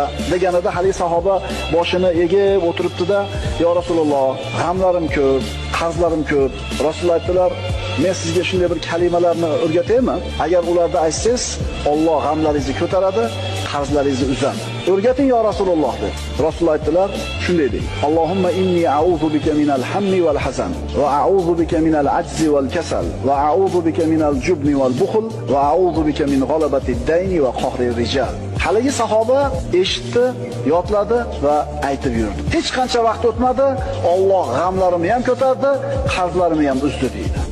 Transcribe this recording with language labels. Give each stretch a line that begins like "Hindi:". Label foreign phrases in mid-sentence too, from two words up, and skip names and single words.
Uzbek: deganida hali sahoba boshini egib o'tiribdi-da,
Arabic: "يا رسول الله,
Uzbek: g'amlarim ko'p, qarzlarim ko'p." Rasululloh aytdilar, "Men sizga shunday bir kalimalarni o'rgataymi? Agar ularni aytsangiz, Alloh g'amlaringizni ko'taradi, qarzlaringizni uzadi. O'rgating
Arabic: يا رسول الله"
Uzbek: dedi. Rasululloh aytdilar, shunday deng:
Arabic: "اللهم إني أعوذ بك من الهم والحزن وأعوذ بك من العجز والكسل وأعوذ بك من الجبن والبخل وأعوذ بك من غلبة الدين وقهر الرجال."
Uzbek: Haligi sahoba eshitdi, yodladi va aytib yurdi. Hech qancha vaqt o'tmadi, Alloh g'amlarimni ham ko'tardi, qarzlarimni ham uzdi deydi.